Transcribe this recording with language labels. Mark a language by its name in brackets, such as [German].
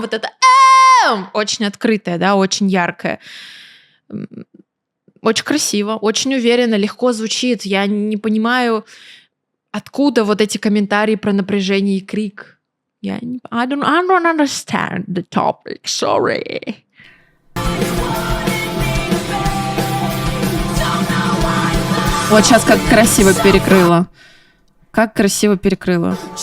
[Russian] Вот это очень открытое, да, очень яркое. Очень красиво, очень уверенно, легко звучит. Я не понимаю, откуда вот эти комментарии про напряжение и крик. [English] I don't understand the topic, sorry. [Russian] Вот сейчас как красиво перекрыла. Как красиво перекрыла.